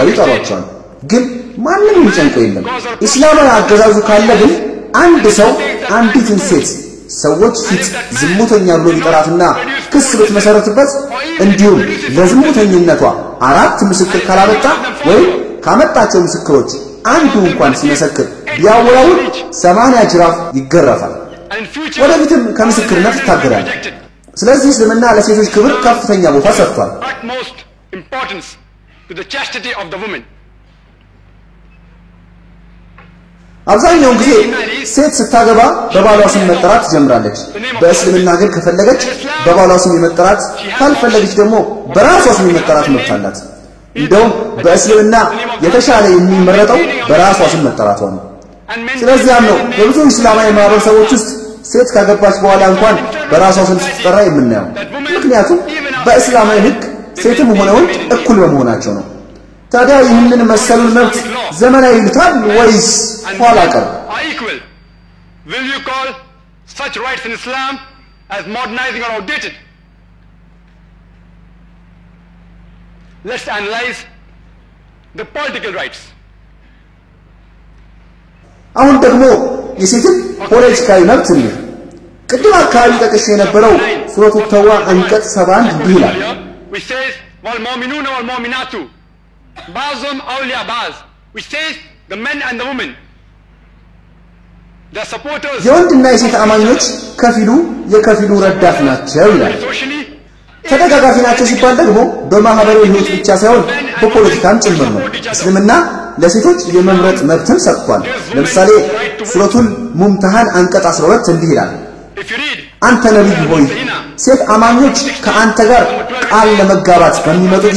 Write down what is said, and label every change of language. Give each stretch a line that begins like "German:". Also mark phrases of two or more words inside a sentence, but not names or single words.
Amharic: ይጠሯቸዋል። ግን ማንም የሚጨንቀው የለም። እስላማዊ አገዛዙ ካለ ግን አንድ ሰው አንዲትን ሴት ሰዎች ፊት ዝሙተኛ ብሎ ሊጠራትና ክስ ብትመሰረትበት እንዲሁም ለዝሙተኝነቷ 4 ምስክር ካላመጣ ወይም ካመጣቸው ምስክሮች አንዱ እንኳን ሲመሰክር ቢያወላውል 80 ጅራፍ ይገረፋል። ወደፊትም ከምስክርነት ይታገዳል። ስለዚህ እስልምና ለሴቶች ክብር ከፍተኛ ቦታ ሰጥቷል።
English: Importance to the chastity of the woman.
Amharic: አብዛኛውን ጊዜ ሴት ስታገባ በባሏ ስም መጠራት ትጀምራለች። በእስልምና ግን ከፈለገች በባሏ ስም የመጠራት ካልፈለገች ደግሞ በራሷ ስም የመጠራት መብት አላት። እንደውም በእስልምና የተሻለ የሚመረጠው በራሷ ስም መጠራቷ ነው። ስለዚህም ነው በብዙ እስላማዊ ማህበረሰቦች ውስጥ ሴት ካገባች በኋላ እንኳን በራሷ ስም ስትጠራ የምናየው። ምክንያቱም በእስላማዊ ህግ ሴትም ሆነ ወንድ እኩል በመሆናቸው ነው። ታዲያ ይህንን መሰሉን መብት ዘመናዊ ይሉታል ወይስ ኋላ ቀር?
English: Will you call such rights in Islam as modernizing or outdated? Let's analyze the political rights.
Amharic: አሁን ደግሞ የሴትን ፖለቲካዊ መብት ነው። ቅድም አካባቢ ጠቅሼ የነበረው ሱረቱ ተውባ አንቀጽ 71 እንዲህ ይላል፣
English: which says
Arabic: والمؤمنون والمؤمنات بعضهم أولياء بعض,
English: which says the men and the women,
Amharic: የወንድና የሴት አማኞች ከፊሉ የከፊሉ ረዳት ናቸው ይላል። ተደጋጋፊ ናቸው ሲባል ደግሞ በማህበራዊ ህይወት ብቻ ሳይሆን በፖለቲካም ጭምር ነው። እስልምና ለሴቶች የመምረጥ መብትን ሰጥቷል። ለምሳሌ ሱረቱል ሙምተሃን አንቀጽ 12 እንዲህ ይላል፣ አንተ ነብይ ሆይ ሴት አማኞች ከአንተ ጋር ቃል ለመጋባት በሚመጡ ጊዜ